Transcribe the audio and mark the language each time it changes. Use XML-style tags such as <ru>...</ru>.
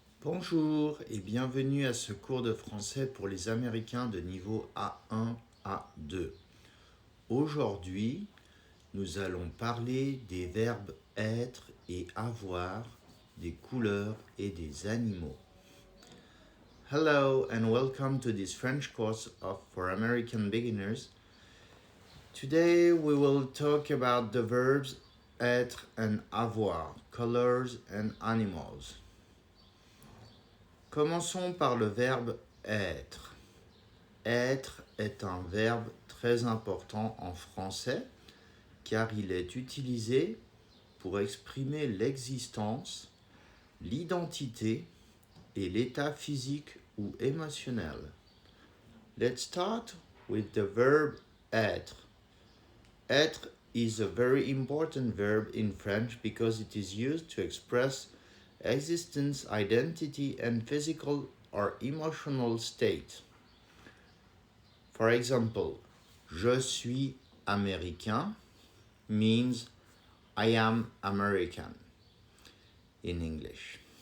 <fr>Bonjour et bienvenue à ce cours de français pour les Américains de niveau A1 à 2. Aujourd'hui, nous allons parler des verbes être et avoir, des couleurs et des animaux.</fr> <en>Hello and welcome to this French course for American beginners. Today we will talk about the verbs être and avoir, couleurs and animals.</en> <fr>Commençons par le verbe être. Être est un verbe très important en français car il est utilisé pour exprimer l'existence, l'identité et l'état physique ou émotionnel.</fr> <en>Let's start with the verb être. Être is a very important verb in French because it is used to express existence, identity, and physical or emotional state. For example,</en> <fr>je suis américain</fr> <en>means I am American in English.</en>